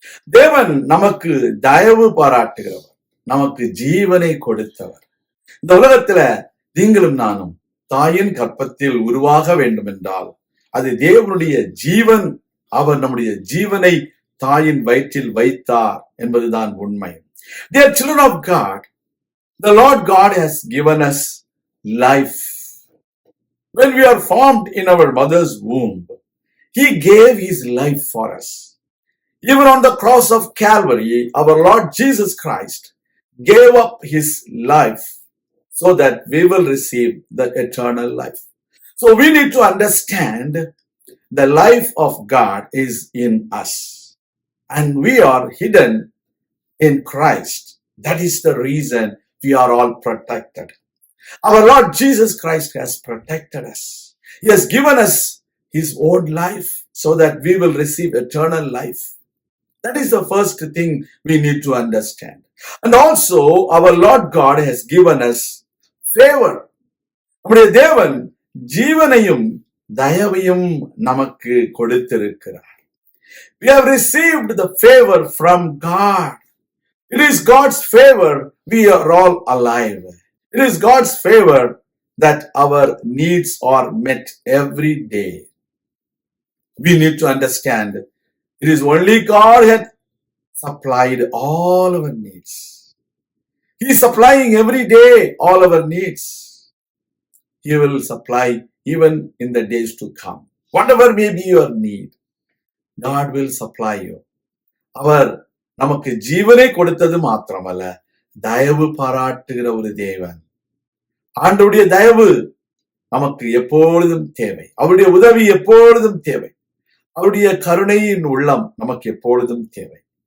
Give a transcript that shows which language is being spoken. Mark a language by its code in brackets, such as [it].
[ta] தேவன் நமக்கு தயவு பாராட்டுகிறவர், நமக்கு ஜீவனை கொடுத்தவர். இந்த உலகத்துல நீங்களும் நானும் தாயின் கற்பத்தில் உருவாக வேண்டும் என்றால் அது தேவனுடைய ஜீவன். அவர் நம்முடைய ஜீவனை தாயின் வயிற்றில் வைத்தார் என்பதுதான் உண்மை. [en] Dear children of God, the Lord God has given us life. When we are formed in our mother's womb, He gave His life for us. Even on the cross of Calvary, our Lord Jesus Christ gave up His life so that we will receive the eternal life. So we need to understand the life of God is in us and we are hidden in Christ. That is the reason we are all protected. Our Lord Jesus Christ has protected us. He has given us His own life so that we will receive eternal life. That is the first thing we need to understand. And also our Lord God has given us favor. [ta] நம்முடைய தேவன் ஜீவனையும் தயவையும் நமக்கு கொடுத்திருக்கிறார். [en] We have received the favor from God. It is God's favor we are all alive. It is God's favor that our needs are met every day. We need to understand it is only God had supplied all our needs. He is supplying every day all our needs. He will supply even in the days to come. Whatever may be your need, God will supply you. [ta] அவர் நமக்கு ஜீவனை கொடுத்தது மாத்திரமல்ல, தயவு பாராட்டுகிற ஒரு தேவன். ஆண்டவருடைய தயவு நமக்கு எப்பொழுதும் தேவை. அவருடைய உதவி எப்பொழுதும் தேவை. அவருடைய கருணையின் உள்ளம் நமக்கு எப்பொழுதும் தேவை.